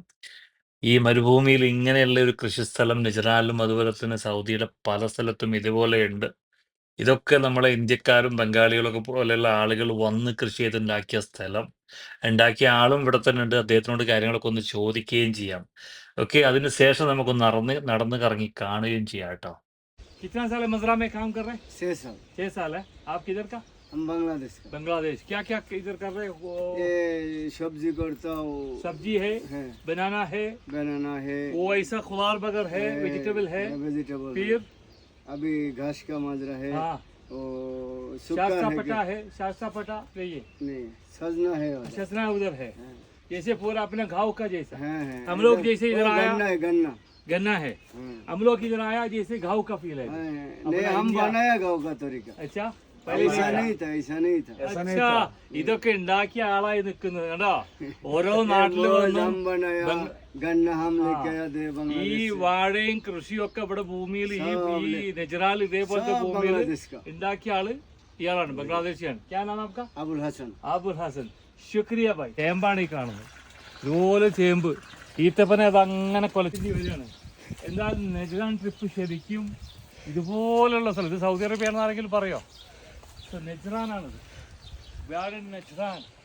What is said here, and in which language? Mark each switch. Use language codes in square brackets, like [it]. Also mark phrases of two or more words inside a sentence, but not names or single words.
[ml] ഈ മരുഭൂമിയിൽ ഇങ്ങനെയുള്ള ഒരു കൃഷിസ്ഥലം നെജറാലും അതുപോലെ തന്നെ സൗദിയുടെ പല സ്ഥലത്തും ഇതുപോലെയുണ്ട്. ഇതൊക്കെ നമ്മളെ ഇന്ത്യക്കാരും ബംഗാളികളൊക്കെ പോലെയുള്ള ആളുകൾ വന്ന് കൃഷി ചെയ്തുണ്ടാക്കിയ സ്ഥലം. ഉണ്ടാക്കിയ ആളും ഇവിടെ തന്നെ ഉണ്ട്. അദ്ദേഹത്തിനോട് കാര്യങ്ങളൊക്കെ ഒന്ന് ചോദിക്കുകയും ചെയ്യാം. ഓക്കെ, അതിന് ശേഷം നമുക്കൊന്ന് നടന്ന് കറങ്ങി കാണുകയും ചെയ്യാം കേട്ടോ. [hi] कितना साल है मजरा में काम कर रहे हैं? 6 साल। 6 साल है। आप किधर का? हम बांग्लादेश का। बांग्लादेश। क्या क्या इधर कर रहे हो? ये सब्जी करता हूँ। सब्जी है, बनाना है, वो ऐसा खुदार बगर है, वेजिटेबल है, वेजिटेबल। फिर अभी घास का माजरा है। हाँ, वो शास्त्रा पटा है, शास्त्रा पटा नहीं, सजना है, सजना उधर है। जैसे पूरा अपना गाँव का जैसा। हम हम लोग जैसे इधर आया गन्ना गन्ना है, हम लोग इधर आया जैसे गाँव का फील है। नहीं, हम बनाया गाँव का तरीका। अच्छा, ऐसा नहीं था, ऐसा नहीं था। अच्छा, [ml] ഇതൊക്കെ ഉണ്ടാക്കിയ ആളായി നിൽക്കുന്നത് കണ്ടോ. ഓരോ നാട്ടില് വന്നു [hi] हम बनाया गन्ना, हम लेके आया दे [ml] ഈ [hi] बांग्लादेश [ml] വാഴയും കൃഷിയും ഒക്കെ ഇവിടെ ഭൂമിയിൽ ഈ നെജറാൽ ഇതേപോലത്തെ ഭൂമിയിൽ [hi] का। [ml] ഉണ്ടാക്കിയ ആള് ഇയാളാണ്, ബംഗ്ലാദേശിയാണ്. [hi] क्या नाम आपका? अबुल हसन। [ml] ആബുൽ ഹസൻ. [hi] शुक्रिया भाई. [ml] ചേമ്പാണ് ഈ കാണുന്നത്, ഇതുപോലെ ചേമ്പ്. ഈത്തപ്പന അത് അങ്ങനെ കൊലച്ചിട്ട് വരികയാണ്. എന്താ നെജ്റാൻ ട്രിപ്പ് ശരിക്കും ഇതുപോലുള്ള സ്ഥലം. ഇത് സൗദി അറേബ്യ ആണെന്ന് ആരെങ്കിലും പറയോ? നെജ്റാനാണിത്, നെജ്റാൻ.